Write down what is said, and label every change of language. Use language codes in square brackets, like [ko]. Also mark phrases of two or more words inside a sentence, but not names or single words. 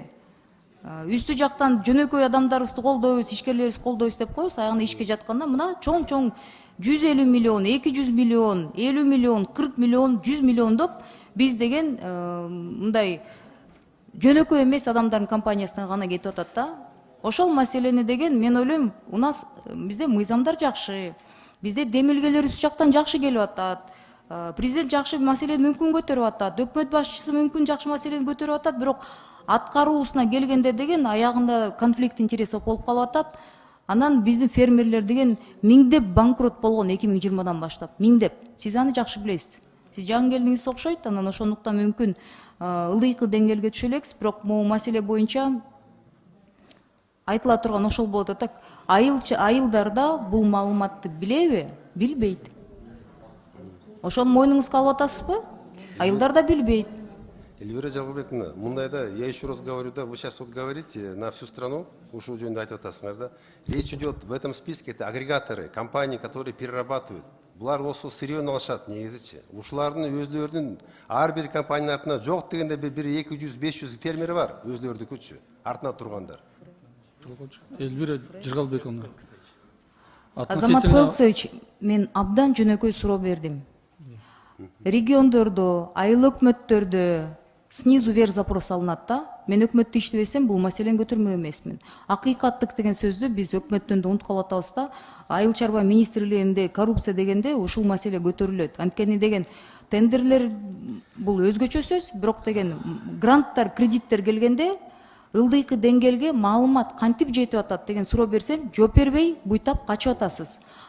[ky] Үстү жактан жөнөкөй адамдарыбызды колдойбуз, ишкерлерибизди колдойбуз деп коебуз. Аягында ишке жатканда мына чоң 150 миллион, 200 миллион, 50 миллион, 40 миллион, 100 миллион деп биз деген мындай жөнөкөй эмес адамдардын компаниясына гана кетип атат да. Ошол маселени деген мен ойлойм, [ru] у нас [ky] бизде мыйзамдар жакшы, бизде демилгелер үст жактан жакшы келип атат. Президент жакшы маселени мүмкүн көтөрүп атат, өкмөт башчысы мүмкүн жакшы маселени көтөрүп атат, бирок аткаруусуна келгенде деген аягында [ru] конфликт интересов [ky] болуп калып атат. Анан биздин фермерлер деген миңдеп банкрот болгон 2020-дан баштап, миңдеп. Сиз аны жакшы билесиз. Сиз жаңы келдиңиз окшойт, анан ошондуктан мүмкүн ылдыйкы деңгээлге түшө элекиз, бирок могу маселе боюнча айтыла турган ошол болот атат. Айылдарда бул маалыматты билеби? Билбейт. Ошону мойнуңузга алып атасызбы? Айылдарда билбейт. Эльвира Жалгыбековна, мындайда, [ru] я еще раз говорю, да, вы сейчас вот говорите на всю страну, [ky] ушул жөнүндө айтып атасыңар да. [ru] Речь идет в этом списке, это агрегаторы, компании, которые перерабатывают. [ky] Булар болсо сырьёну алышат негизичи. Ушулардын өзлөрүнүн ар бир компаниянын артына жок дегенде бир 200-500 фермери бар, өзлөрүнүкүчү, артына тургандар. Эльвира Жиргалбековна. Азамат Фелксович, мен абдан жөнөкөй суроо бердим. Региондордо, айыл өкмөттөрдө [ru] снизу вверх [ky] запрос алынат да. Мен өкмөттү иштебесем, бул маселени көтөрмөк эмесмин. Акыйкаттык деген сөздү биз өкмөттөн да унутуп калып атабыз да. Айыл чарба министрлигинде коррупция дегенде ушул маселе көтөрүлөт. Анткени деген тендерлер бул өзгөчө сөз, бирок деген гранттар, кредиттер келгенде ылдыйкы деңгээлге маалымат кантип жетип атат деген суроо берсем, жооп бербей буйтап качып атасыз.